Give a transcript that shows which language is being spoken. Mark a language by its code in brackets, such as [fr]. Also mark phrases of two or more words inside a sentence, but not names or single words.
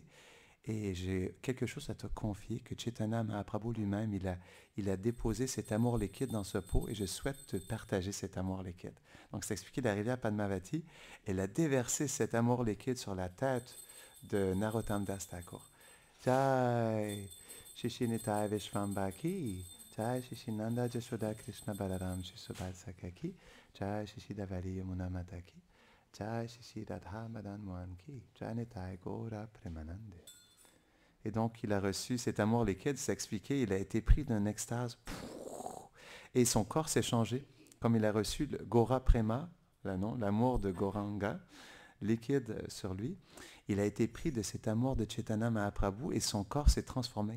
[fr] Et j'ai quelque chose à te confier, que Chaitanya Mahaprabhu lui-même, il a déposé cet amour liquide dans ce pot et je souhaite te partager cet amour liquide. Donc, c'est expliqué, la rivière Padmavati, elle a déversé cet amour liquide sur la tête de Narottam Das Thakur. Jai Shishinitai Vishvambhaki, Jai Shishinanda Jashoda Krishna Balaram Shishubhad Sakaki, Jai Shishidavari Yamuna Mataki, Jai Shishidadha Madan Mohanki, Jai Nitai Gora Premanande. Et donc, il a reçu cet amour liquide, c'est expliqué, il a été pris d'une extase. Et son corps s'est changé, comme il a reçu le Gora Prema, l'amour de Gauranga, liquide sur lui. Il a été pris de cet amour de Chaitanya Mahaprabhu et son corps s'est transformé.